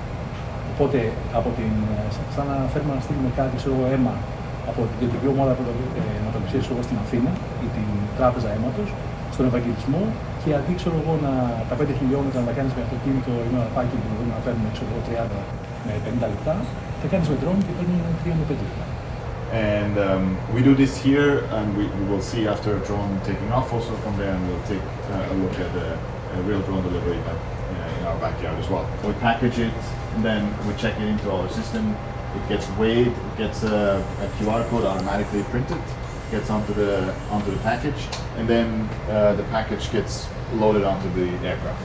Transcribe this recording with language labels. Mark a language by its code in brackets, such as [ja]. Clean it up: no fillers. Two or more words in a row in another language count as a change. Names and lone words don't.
[el] Οπότε, σαν να θέλουμε να στείλουμε κάτι, αίμα από την κεντρική ομάδα αιματοληψίας στην Αθήνα ή την τράπεζα αίματος, στον Ευαγγελισμό, και αντί τα 5 χιλιόμετρα να τα κάνεις με αυτοκίνητο ή με ένα πάκι που μπορούμε να παίρνουμε 30 με 50 λεπτά, τα κάνεις με drone και παίρνει 3 με 5 λεπτά. [en] And we do this here, and we will see after a drone taking off also from there, and we'll take a look at a real drone delivery in our backyard as well. We package it, and then we check it into our system. It gets weighed, it gets a QR code automatically printed, gets onto the package, and then the package gets loaded onto the aircraft.